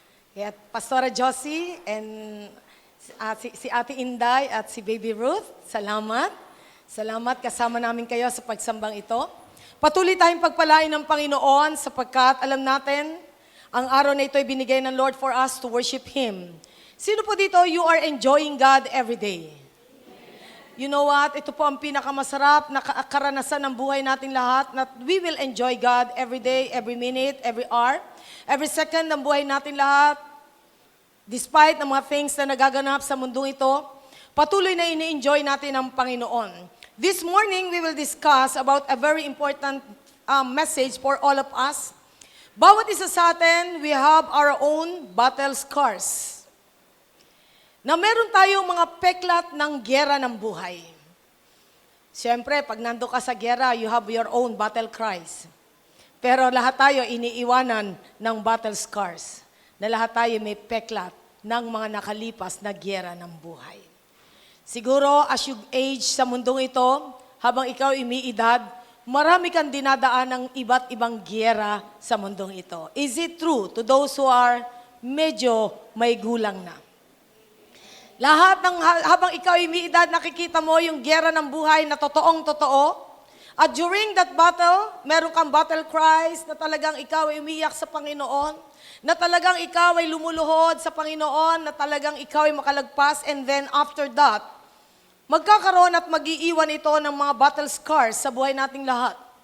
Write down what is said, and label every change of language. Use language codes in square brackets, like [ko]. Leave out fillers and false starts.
[tl] Kaya Pastora Josie and si Ate Inday at si Baby Ruth. Salamat. Salamat kasama namin kayo sa pagsambang ito. Patuloy tayong pagpalain ng Panginoon sapagkat alam natin, ang araw na ito ay binigay ng Lord [en] for us to worship Him. [tl] Sino po dito, [en] you are enjoying God every day? You know what? [tl] Ito po ang pinakamasarap na karanasan ng buhay natin lahat, na [en] we will enjoy God every day, every minute, every hour, every second [tl] ng buhay natin lahat. Despite ng mga things na nagaganap sa mundong ito, patuloy na ini-enjoy natin ang Panginoon. [en] This morning, we will discuss about a very important message for all of us. [tl] Bawat isa sa atin, [en] we have our own battle scars. [tl] Na meron tayong mga peklat ng giyera ng buhay. Siyempre, pag nando ka sa giyera, [en] you have your own battle cries. [tl] Pero lahat tayo iniiwanan ng battle scars. Na lahat tayo may peklat ng mga nakalipas na giyera ng buhay. Siguro, [en] as you age [tl] sa mundong ito, habang ikaw umiidad, marami kang dinadaan ng iba't ibang giyera sa mundong ito. [en] Is it true to those who are [tl] medyo may gulang na? Lahat ng habang ikaw ay umiidad, nakikita mo yung giyera ng buhay na totoong-totoo. At during that battle, meron kang battle cries na talagang ikaw ay umiyak sa Panginoon, na talagang ikaw ay lumuluhod sa Panginoon, na talagang ikaw ay makalagpas, [en] and then after that, [tl] magkakaroon at mag-iiwan ito ng mga battle scars sa buhay nating lahat.